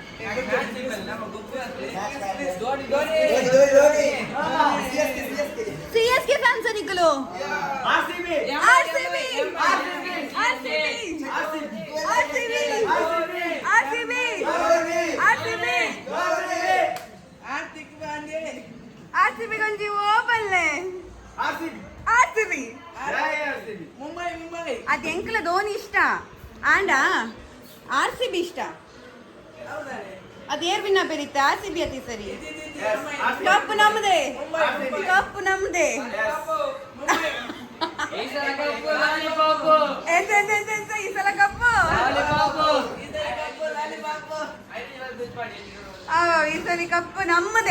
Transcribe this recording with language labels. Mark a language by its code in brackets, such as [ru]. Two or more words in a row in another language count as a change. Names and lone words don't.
[tcy] ಸಿಎಸ್ಕೆ ಫ್ಯಾನ್ಸ್ ನಿಕ್ಕಲು ಆರ್ಸಿಬಿ ಗೊಂಜಿ ಓಪನ್ಲೆ ಆರ್ಸಿಬಿ ಅದು ಎಂಕಲ ಧೋನಿ ಇಷ್ಟ ಆಂಡ ಆರ್ಸಿಬಿ ಇಷ್ಟ. ಅದು ಏರ್ ವಿನ್ನ ಬೆರೀತ ಆರ್ಸಿಬಿ ಅತಿ ಸರಿ. [kn] ಕಪ್ ನಮ್ದೆ ಕಪ್ ನಮ್ದೆ. ಈ ಸಲ ಕಪ್ಪು ಈ ಸಲ ಕಪ್ಪು ನಮ್ಮದೇ.